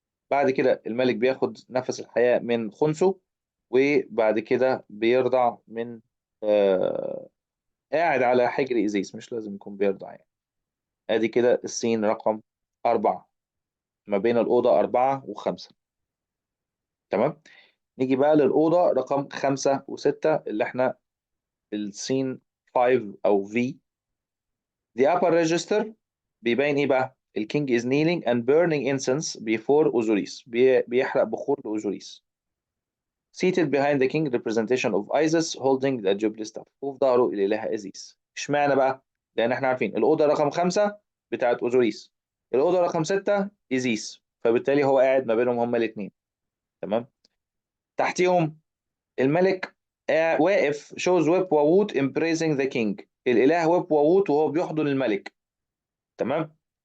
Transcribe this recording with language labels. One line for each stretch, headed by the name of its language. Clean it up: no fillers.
Arabic: بعد كده الملك بياخد نفس الحياة من خنسو، وبعد كده بيرضع من قاعد على حجر إيزيس، مش لازم يكون بيرضع يعني. ادي كده السين رقم 4 ما بين الأوضة 4 و5. تمام. نيجي بقى للأوضة رقم 5 و6 اللي احنا السين 5 او في.
English: The upper register
Arabic: بيبين ايه بقى؟
English: الكينج is kneeling and burning incense before Osiris،
Arabic: بيحرق بخور لأوزوريس.
English: seated behind the king representation of Isis holding the jubilee staff.
Arabic: وفي ظهره الإلهة إزيس. اشمعنى بقى؟ لأن احنا عارفين الأوضة رقم 5 بتاعت أوزوريس، الأوضة رقم 6 إزيس، فبالتالي هو قاعد ما بينهم هما الاثنين. تمام. تحتيهم الملك واقف shows whip ووت
English: embracing the king،
Arabic: الإله whip ووت وهو بيحضن الملك. تمام.